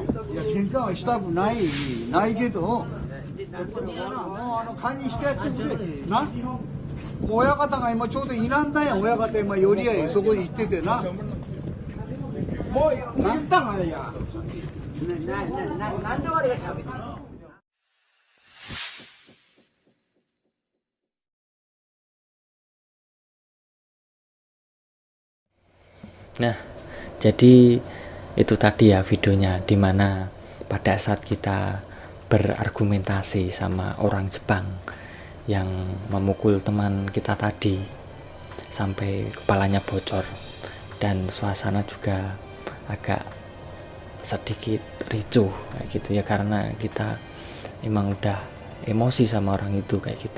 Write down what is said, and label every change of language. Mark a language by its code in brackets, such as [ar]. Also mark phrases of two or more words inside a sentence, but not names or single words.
[ja] いや喧嘩はしたくないけど、もう勘にしてやってくれな。親方が今ちょうどいなんだや。親方今寄り合いそこに行っててな。もう言ったんあれや。なんで俺が喋ってるの。 [id] Nah, jadi itu tadi ya videonya, dimana pada saat kita berargumentasi sama orang Jepang yang memukul teman kita tadi sampai kepalanya bocor, dan suasana juga agak sedikit ricuh kayak gitu ya, karena kita emang udah emosi sama orang itu kayak gitu.